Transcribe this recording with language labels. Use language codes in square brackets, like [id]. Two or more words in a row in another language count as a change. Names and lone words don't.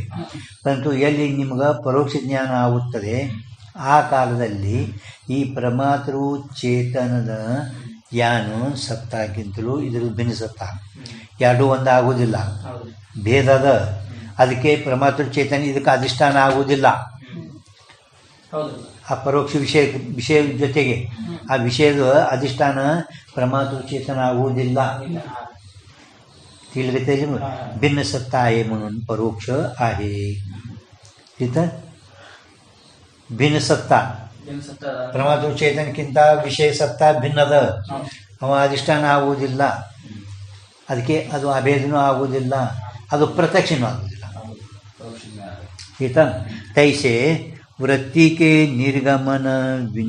[kn] ಪರಂತು ಎಲ್ಲಿ ನಿಮ್ಗೆ ಪರೋಕ್ಷ ಜ್ಞಾನ ಆಗುತ್ತದೆ ಆ ಕಾಲದಲ್ಲಿ ಈ ಪ್ರಮಾತೃ ಚೇತನದ ಯಾನು ಸತ್ತಾಗಿಂತಲೂ ಇದ್ರ ಭಿನ್ನ ಸತ್ತ, ಎರಡೂ ಒಂದು ಆಗುವುದಿಲ್ಲ, ಭೇದದ. ಅದಕ್ಕೆ ಪ್ರಮಾತೃ ಚೇತನ ಇದಕ್ಕೆ ಅಧಿಷ್ಠಾನ ಆಗುವುದಿಲ್ಲ. ಆ ಪರೋಕ್ಷ ವಿಷಯ ಜೊತೆಗೆ ಆ ವಿಷಯದ ಅಧಿಷ್ಠಾನ ಪ್ರಮಾತೃ ಚೇತನ ಆಗುವುದಿಲ್ಲ. [mr] ತಿಳಿಗತ್ತೆ भिन्न सत्ता आहे म्हणून परोक्ष आहे. तिथं भिन्न सत्ता [kn] ಪ್ರಮಾತೃ ಚೇತನಕ್ಕಿಂತ ವಿಷಯ ಸತ್ತ ಭಿನ್ನದ, ಅವ ಅಧಿಷ್ಠಾನ ಆಗುವುದಿಲ್ಲ. ಅದಕ್ಕೆ ಅದು ಅಭೇದನೂ ಆಗುವುದಿಲ್ಲ, ಅದು ಪ್ರತ್ಯಕ್ಷನೂ ಆಗುವುದಿಲ್ಲ. ಆಯ್ತಾ? ತೈಸೆ ವೃತ್ತಿಗೆ ನಿರ್ಗಮನ ವಿನ.